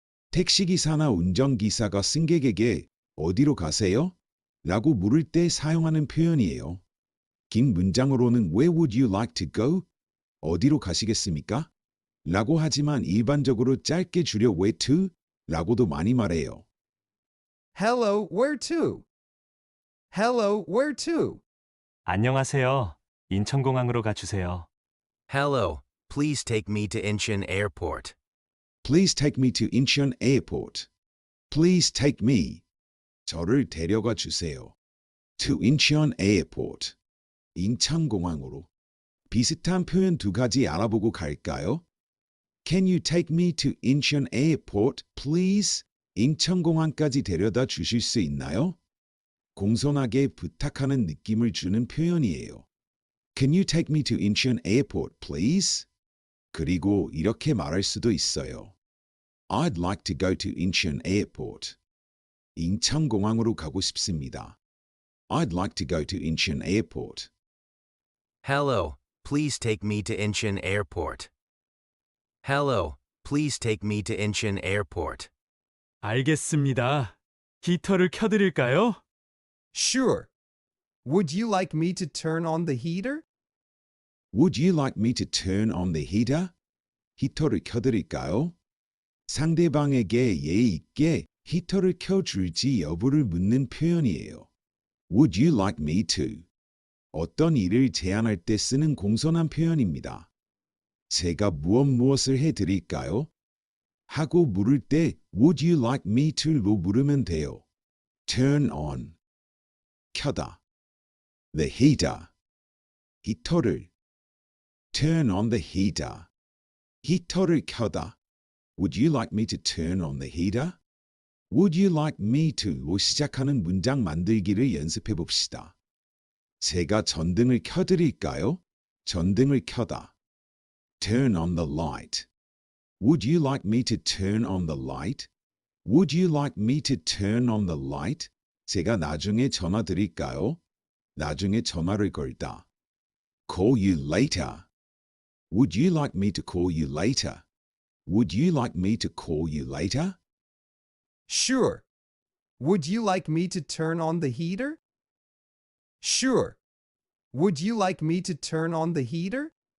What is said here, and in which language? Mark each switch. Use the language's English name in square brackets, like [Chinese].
[Korean] 택시기사나 운전기사가 승객에게 어디로 가세요? 라고 물을 때 사용하는 표현이에요. 긴 문장으로는 [English] Where would you like to go? [Korean] 어디로 가시겠습니까? 라고 하지만 일반적으로 짧게 줄여 [English] Where to? [Korean] 라고도 많이 말해요. [English] Hello, where to? Hello, where to? [Korean] 안녕하세요. 인천공항으로 가주세요. [English] Hello, please take me to Incheon Airport. Please take me to Incheon Airport. Please take me. [Korean] 저를 데려가 주세요. [English] To Incheon Airport. [Korean] 인천공항으로. 비슷한 표현 두 가지 알아보고 갈까요? [English] Can you take me to Incheon Airport, please? [Korean] 인천공항까지 데려다 주실 수 있나요? 공손하게 부탁하는 느낌을 주는 표현이에요. [English] Can you take me to Incheon Airport, please? [Korean] 그리고 이렇게 말할 수도 있어요. [English] I'd like to go to Incheon Airport. [Korean] 인천공항으로 가고 싶습니다. [English] I'd like to go to Incheon Airport. Hello, please take me to Incheon Airport. Hello, please take me to Incheon Airport. [Korean] 알겠습니다. 히터를 켜드릴까요? [English] Sure. Would you like me to turn on the heater? Would you like me to turn on the heater? [Korean] 히터를 켜드릴까요? 상대방에게 예의 있게 히터를 켜줄지 여부를 묻는 표현이에요. [English] Would you like me to? [Korean] 어떤 일을 제안할 때 쓰는 공손한 표현입니다. 제가 무엇을 해드릴까요? 하고 물을 때 [English] Would you like me to? [Korean] 로 물으면 돼요. [English] Turn on. [Korean] 켜다. [English] The heater. [Korean] 히터를. [English] Turn on the heater. [Korean] 히터를 켜다. [English] Would you like me to turn on the heater? Would you like me to? [Korean] 로 시작하는 문장 만들기를 연습해 봅시다. 제가 전등을 켜드릴까요? 전등을 켜다. [English] Turn on the light. Would you like me to turn on the light? Would you like me to turn on the light? [Korean] 제가 나중에 전화 드릴까요? 나중에 전화를 걸다. [English] Call you later. Would you like me to call you later? Would you like me to call you later? Sure. Would you like me to turn on the heater? Sure. Would you like me to turn on the heater?